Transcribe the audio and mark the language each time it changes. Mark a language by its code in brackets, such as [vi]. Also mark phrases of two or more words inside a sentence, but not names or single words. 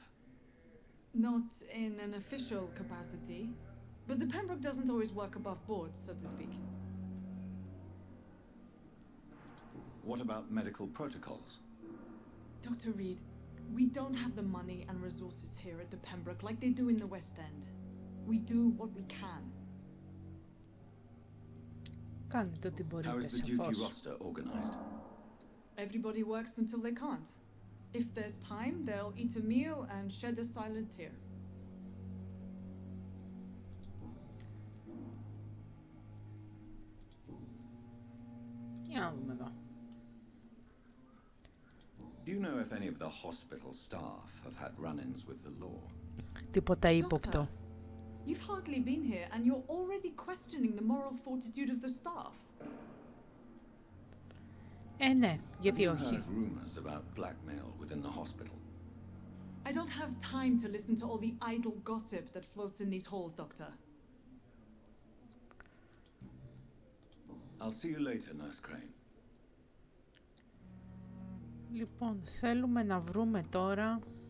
[en] Not in an official capacity, but the Pembroke doesn't always work above board, so to speak. What about medical protocols? Dr. Reed, we don't have the money and resources here at the Pembroke like they do in the West End. We do what we can. [el] Κάνετε ό,τι μπορείτε, [en] How is the duty [el] σαφώς. [en] roster organized? Everybody works until they can't. If there's time, they'll eat a meal and shed a silent tear. [el] Για να δούμε εδώ. [en] Do you know if any of the hospital staff have had run-ins with the law? [el] Τίποτα ύποπτο. [en] You've hardly been here and you're already questioning the moral fortitude of the staff. [el] Ναι, γιατί [en] Have you [el] όχι. [en] heard rumors about blackmail within the hospital? I don't have time to listen to all the idle gossip that floats in these halls, Doctor. I'll see you later, Nurse Crane. [el] Λοιπόν, θέλουμε να βρούμε τώρα...